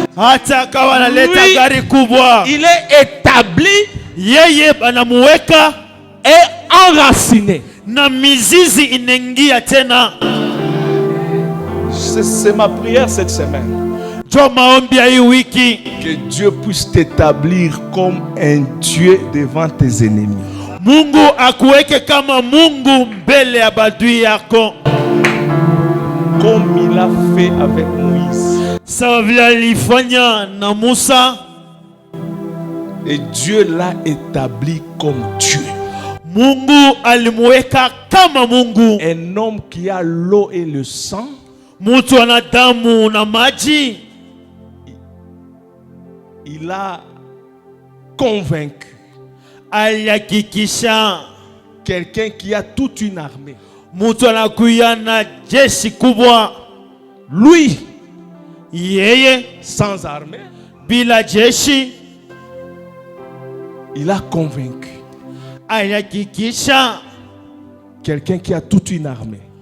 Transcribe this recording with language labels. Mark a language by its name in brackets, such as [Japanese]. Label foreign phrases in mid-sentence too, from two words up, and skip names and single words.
[French] Lui, il est établi et enraciné. C'est ma prière cette semaine. Que Dieu puisse t'établir comme un Dieu devant tes ennemis. [Swahili] Mungu akuweke kama Mungu mbele ya badui yako. [French] Comme il a fait avec Moïse. [Swahili] Sawa vile alifanya na Musa. [French] Et Dieu l'a établi comme Dieu. [Swahili] Mungu alimweka kama Mungu. [French] Un homme qui a l'eau et le sang. [Swahili] Mutu ana damu na maji. [French] Il a convaincu quelqu'un qui a toute une armée. Lui, sans armée, il a convaincu quelqu'un qui a toute une armée.